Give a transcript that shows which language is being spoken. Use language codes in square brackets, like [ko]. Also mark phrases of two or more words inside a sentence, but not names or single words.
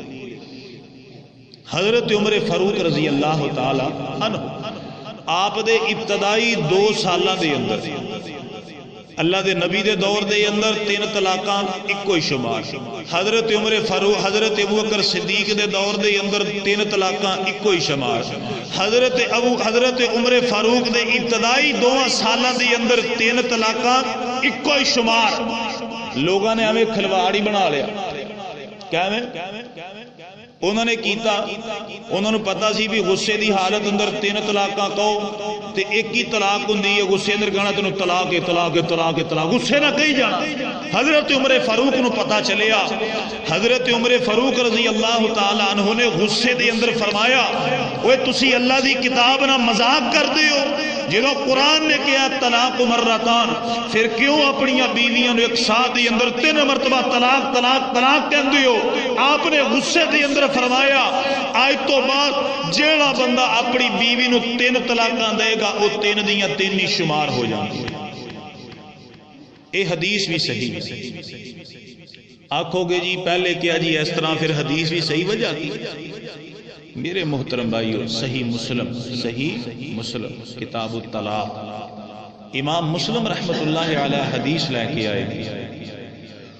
[pa] حضرت عمر فاروق [ar] رضی اللہ تعالی عنہ [pa] آپ دے ابتدائی 2 سالاں دے اندر اللہ دے نبی دے دور دے اندر 3 طلاقاں ایک شمار، حضرت عمر فاروق حضرت ابوبکر صدیق دے دور دے اندر 3 طلاقاں ایک شمار، حضرت عمر فاروق دے ابتدائی 2 سالاں دے اندر 3 طلاقاں ایک شمار۔ لوگاں نے ہمیں کھلواڑی بنا لیا، کیا میں انہوں نے کیتا، انہوں نے پتا سی بھی غصے دی حالت اندر 3 طلاقاں کہو تے ایک ہی طلاق ہوندی ہے، غصے اندر کہنا تینوں طلاق طلاق طلاق طلاق، غصے نہ کہی جانا۔ حضرت عمر فاروق نو پتا چلیا، حضرت عمر فاروق [ar] رضی اللہ تعالی عنہ [pa] نے غصے دے اندر فرمایا اوے تسی اللہ دی کتاب نہ مذاق کر دیو، جدو قرآن نے کہا [ar] طلاق مرتان [pa] پھر کیوں اپنی بیویاں نو 1 سال دے اندر 3 مرتبہ طلاق طلاق طلاق کہندے ہو؟ آپ نے غصے دے اندر فرمایا آج تو بعد جیڑا بندہ اپنی بیوی نو 3 طلاقاں دے گا وہ 3 دیاں 3 ہی شمار ہو جائیں۔ اے حدیث بھی صحیح آکھو گے جی پہلے کیا جی اس طرح، پھر حدیث بھی صحیح وجہ کی؟ میرے محترم بھائیو، صحیح مسلم کتاب الطلاق امام مسلم [ar] رحمت اللہ علیہ [pa] حدیث لے کے آئے کہ